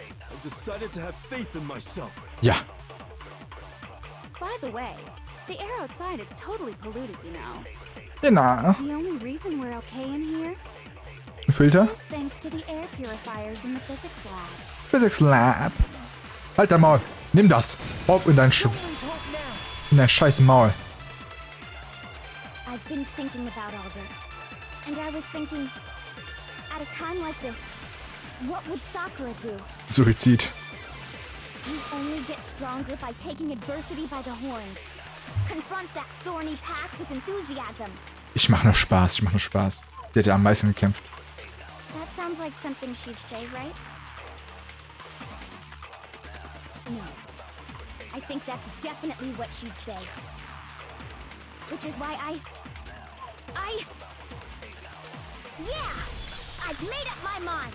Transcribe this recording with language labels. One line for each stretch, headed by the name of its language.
English: I've decided to have faith in myself.
German: Ja.
English: By the way, the air outside is totally polluted, you know.
German: Genau.
English: The only reason we're okay in here Filter? is thanks to the air purifiers in the physics lab.
German: Physics Lab. Halt dein Maul. Nimm das. Hopp in dein scheiß Maul.
English: I've been thinking about all this. And I was thinking, at a time like this, what would Sakura do?
German: Suizid.
English: You only get stronger by taking adversity by the horns. Confront that thorny path with enthusiasm.
German: Ich mach nur Spaß, ich mach nur Spaß. Die hat ja am meisten gekämpft.
English: That sounds like something she'd say, right? No. I think that's definitely what she'd say. Which is why Yeah! I've made up my mind!